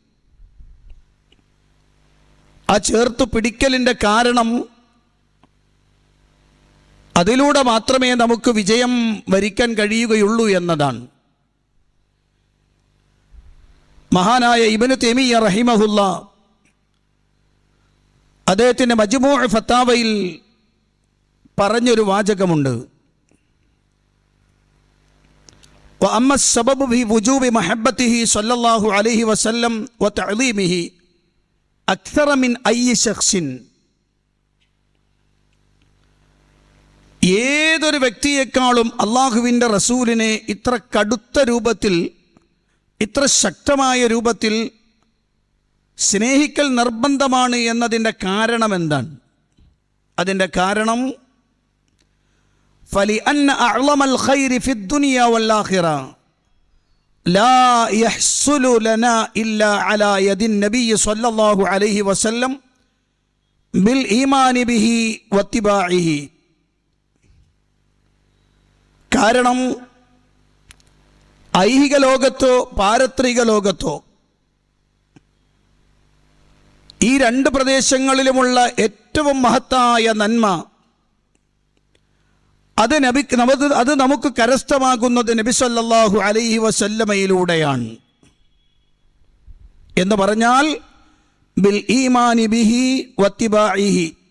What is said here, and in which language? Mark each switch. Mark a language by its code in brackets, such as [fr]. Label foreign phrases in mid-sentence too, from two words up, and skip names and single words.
[ml] ആ ചേർത്തു പിടിക്കലിൻ്റെ കാരണം അതിലൂടെ മാത്രമേ നമുക്ക് വിജയം വരിക്കാൻ കഴിയുകയുള്ളൂ എന്നതാണ്. മഹാനായ ഇബ്നു തൈമിയ്യ റഹിമഹുല്ലാ അദ്ദേഹത്തിൻ്റെ മജ്മൂഉ ഫത്താവയിൽ പറഞ്ഞൊരു വാചകമുണ്ട്, [ar] وأما السبب في وجوب محبته صلى الله عليه وسلم وتعظيمه أكثر من أي شخص [ml] ഏതൊരു വ്യക്തിയെക്കാളും അള്ളാഹുവിൻ്റെ റസൂലിനെ ഇത്ര കടുത്ത രൂപത്തിൽ, ഇത്ര ശക്തമായ രൂപത്തിൽ സ്നേഹിക്കൽ നിർബന്ധമാണ് എന്നതിൻ്റെ കാരണം എന്താണ്? അതിൻ്റെ കാരണം [ar] فَلِأَنَّ أَعْظَمَ الْخَيْرِ فِي الدُّنْيَا وَالْآخِرَةِ لَا يَحْصُلُ لَنَا إِلَّا عَلَى يَدِ النَّبِيِّ صلى الله عليه وسلم بِالْإِيمَانِ بِهِ واتباعه. [ml] കാരണം ഐഹിക ലോകത്തോ പാരത്രിക ലോകത്തോ ഈ രണ്ട് പ്രദേശങ്ങളിലുമുള്ള ഏറ്റവും മഹത്തായ നന്മ അത് നമുക്ക് കരസ്ഥമാകുന്നത് നബി [ar] صلى الله عليه وسلم [ml] എന്ന് പറഞ്ഞാൽ [ar] بالإيمان به واتباعه,